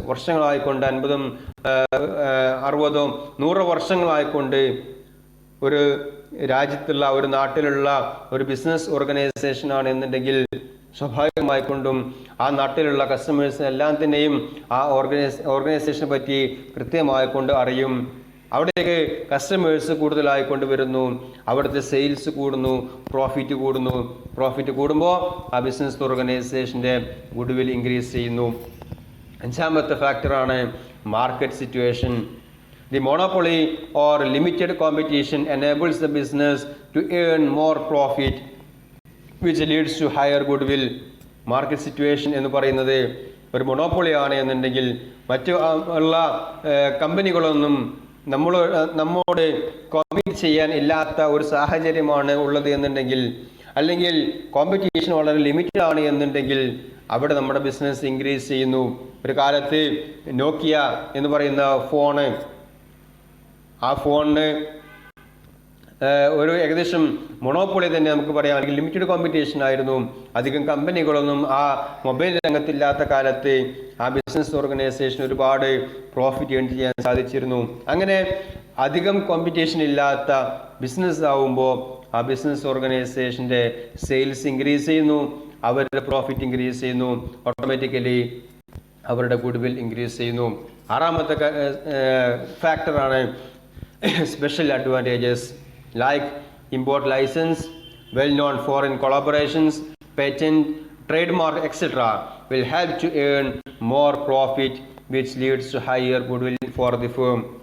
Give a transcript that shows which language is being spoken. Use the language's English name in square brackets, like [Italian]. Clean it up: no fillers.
[Malayalam] വർഷങ്ങളായിക്കൊണ്ട് 50, 60, 100 വർഷങ്ങളായിക്കൊണ്ട് ഒരു രാജ്യത്തുള്ള ഒരു നാട്ടിലുള്ള ഒരു ബിസിനസ് ഓർഗനൈസേഷൻ ആണ് എന്നുണ്ടെങ്കിൽ സ്വാഭാവികമായിക്കൊണ്ടും ആ നാട്ടിലുള്ള കസ്റ്റമേഴ്സ് എല്ലാം തന്നെയും ആ ഓർഗനൈസേഷനെ പറ്റി കൃത്യമായിക്കൊണ്ട് അറിയും. അവിടേക്ക് കസ്റ്റമേഴ്സ് കൂടുതലായിക്കൊണ്ട് വരുന്നു, അവിടുത്തെ സെയിൽസ് കൂടുന്നു, പ്രോഫിറ്റ് കൂടുന്നു. പ്രോഫിറ്റ് കൂടുമ്പോൾ ആ ബിസിനസ് ഓർഗനൈസേഷൻ്റെ ഗുഡ്വിൽ ഇൻക്രീസ് ചെയ്യുന്നു. അഞ്ചാമത്തെ ഫാക്ടറാണ് market situation. [English] The monopoly or limited competition enables the business to earn more profit which leads to higher goodwill. [Malayalam] Market situation എന്ന് പറയുന്നത് ഒരു മൊണോപ്പൊളി ആണ് എന്നുണ്ടെങ്കിൽ മറ്റു ഉള്ള കമ്പനികളൊന്നും നമ്മോട് കോമ്പീറ്റ് ചെയ്യാൻ ഇല്ലാത്ത ഒരു സാഹചര്യമാണ് ഉള്ളത് എന്നുണ്ടെങ്കിൽ, അല്ലെങ്കിൽ കോമ്പറ്റീഷൻ വളരെ ലിമിറ്റഡ് ആണ് എന്നുണ്ടെങ്കിൽ അവിടെ നമ്മുടെ ബിസിനസ് ഇൻക്രീസ് ചെയ്യുന്നു. ഒരു കാലത്ത് നോക്കിയ എന്ന് പറയുന്ന ഫോണ്, ആ ഫോണിന് ഒരു ഏകദേശം മൊണോപ്പൊളി തന്നെ നമുക്ക് പറയാം, അല്ലെങ്കിൽ ലിമിറ്റഡ് കോമ്പറ്റീഷൻ ആയിരുന്നു. അധികം കമ്പനികളൊന്നും ആ മൊബൈൽ രംഗത്തില്ലാത്ത കാലത്ത് ആ ബിസിനസ് ഓർഗനൈസേഷൻ ഒരുപാട് പ്രോഫിറ്റ് ഏൺ ചെയ്യാൻ സാധിച്ചിരുന്നു. അങ്ങനെ അധികം കോമ്പറ്റീഷൻ ഇല്ലാത്ത ബിസിനസ് ആവുമ്പോൾ ആ ബിസിനസ് ഓർഗനൈസേഷൻ്റെ സെയിൽസ് ഇൻക്രീസ് ചെയ്യുന്നു, അവരുടെ പ്രോഫിറ്റ് ഇൻക്രീസ് ചെയ്യുന്നു, ഓട്ടോമാറ്റിക്കലി അവരുടെ ഗുഡ്വിൽ ഇൻക്രീസ് ചെയ്യുന്നു. ആറാമത്തെ ഫാക്ടറാണ് [English] Special advantages like import license, well-known foreign collaborations, patent, trademark, etc. will help to earn more profit which leads to higher goodwill for the firm.